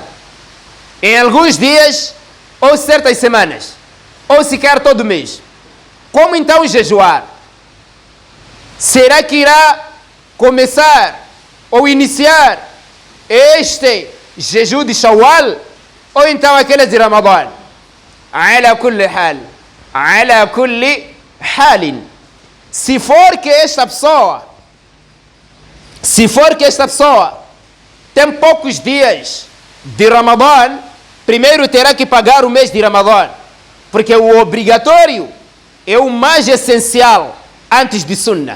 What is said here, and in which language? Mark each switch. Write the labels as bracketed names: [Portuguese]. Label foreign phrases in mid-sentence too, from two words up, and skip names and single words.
[Portuguese] Em alguns dias, ou certas semanas, ou sequer todo mês. Como então jejuar? Será que irá começar ou iniciar este jejum de Shawwal? Ou então aquele de Ramadã? [Arabic] على كل حال. على كل حالٍ. [Portuguese] Se for que esta pessoa tem poucos dias de Ramadã, primeiro terá que pagar o mês de Ramadã, porque o obrigatório é o mais essencial antes de Sunnah.